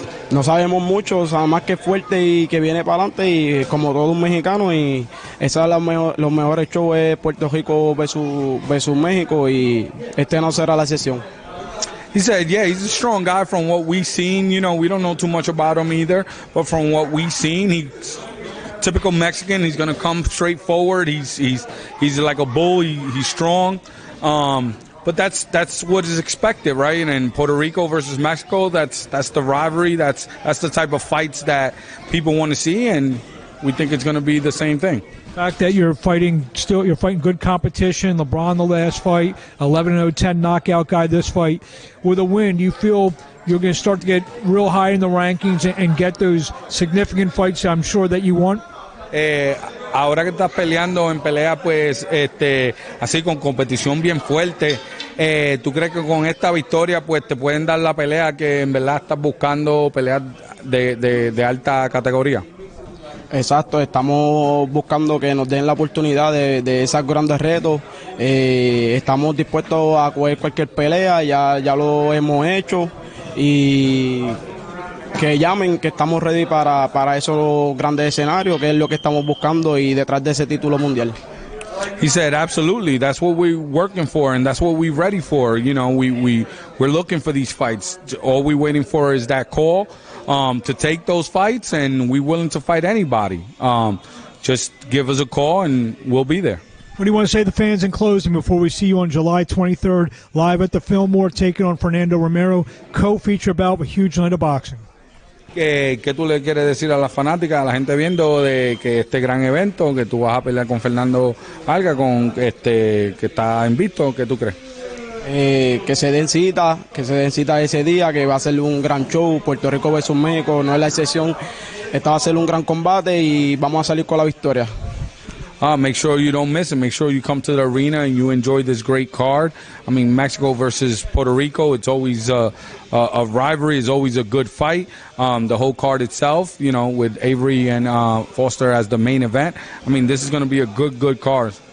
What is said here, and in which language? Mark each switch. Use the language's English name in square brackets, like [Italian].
[Spanish] No sabemos mucho, sabemos más que es fuerte y que viene para adelante, y como todo un mexicano, y esos son los mejores shows de Puerto Rico versus México, y este no será la excepción. [English] He said, yeah, he's a strong guy from what we've seen. We don't know too much about him either, but from what we've seen, he's typical Mexican. He's going to come straight forward. He's like a bull. He's strong. But that's what is expected, right? And in Puerto Rico versus Mexico, that's the rivalry. That's the type of fights that people want to see, and we think it's going to be the same thing. The fact that you're fighting good competition. LeBron the last fight, 11-0, 10 knockout guy this fight. With a win, do you feel you're going to start to get real high in the rankings and get those significant fights I'm sure that you want? [Spanish] Ahora que estás peleando en pelea, pues, así con competición bien fuerte, ¿tú crees que con esta victoria, pues, te pueden dar la pelea que en verdad estás buscando, peleas de alta categoría? Exacto, estamos buscando que nos den la oportunidad de esos grandes retos. Estamos dispuestos a coger cualquier pelea, ya lo hemos hecho, y que llamen, que estamos ready para esos grandes escenarios, que es lo que estamos buscando y detrás de ese título mundial. [English] He said, absolutely, that's what we're working for, and that's what we're ready for. We're looking for these fights. All we're waiting for is that call to take those fights, and we're willing to fight anybody. Just give us a call, and we'll be there. What do you want to say to the fans in closing before we see you on July 23rd, live at the Fillmore, taking on Fernando Romero, co-feature bout with huge night of boxing? [Spanish] ¿Qué tú le quieres decir a las fanáticas, a la gente viendo de que este gran evento, que tú vas a pelear con Fernando Alga, que está invicto? ¿Qué tú crees? Que se den cita ese día, que va a ser un gran show. Puerto Rico versus México no es la excepción. Esta va a ser un gran combate y vamos a salir con la victoria. [English] Make sure you don't miss it. Make sure you come to the arena and you enjoy this great card. I mean, Mexico versus Puerto Rico, it's always a rivalry. It's always a good fight. The whole card itself, with Avery and Foster as the main event. I mean, this is going to be a good card.